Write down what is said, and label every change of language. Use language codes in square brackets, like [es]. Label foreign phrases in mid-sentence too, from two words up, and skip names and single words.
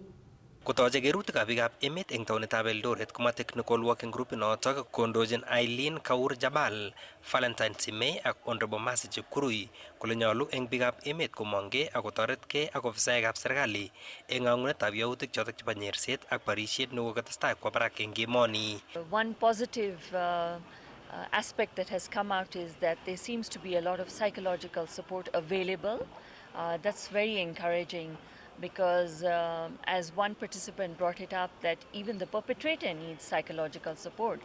[kln] Kotoche kerutikab biikab emet eng taonitab Eldoret koma [en] Technical Working Group [kln] inotok kondochin Eileen Kaur Jabal, Valentine Simei ak Honorable Mercy Chepkurui kole nyolu eng biikab emet komongei ak kotoretkei ak ofisaekab serikali eng ng'ang'unetab yautik chotok chebo nyerset ak barisiet nekokotestai kwo barak eng emoni. [en] One positive aspect that has come out is that there seems to be a lot of psychological support available. That's very encouraging. Because as one participant brought it up, that even the perpetrator needs psychological support.